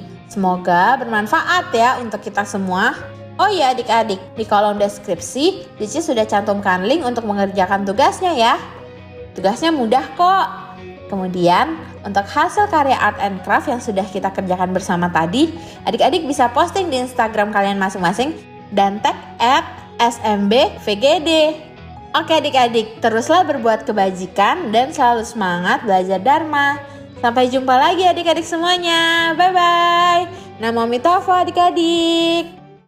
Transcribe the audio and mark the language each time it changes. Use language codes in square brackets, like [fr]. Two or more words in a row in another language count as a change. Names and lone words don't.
[id] Semoga bermanfaat ya untuk kita semua. Oh iya adik-adik, di kolom deskripsi Cici sudah cantumkan link untuk mengerjakan tugasnya ya. Tugasnya mudah kok. Kemudian untuk hasil karya [en] art and craft [id] yang sudah kita kerjakan bersama tadi, adik-adik bisa posting di Instagram kalian masing-masing dan tag @smbvgd. Oke adik-adik, teruslah berbuat kebajikan dan selalu semangat belajar Dharma. Sampai jumpa lagi adik-adik semuanya. Bye-bye. Namo Mitovo adik-adik.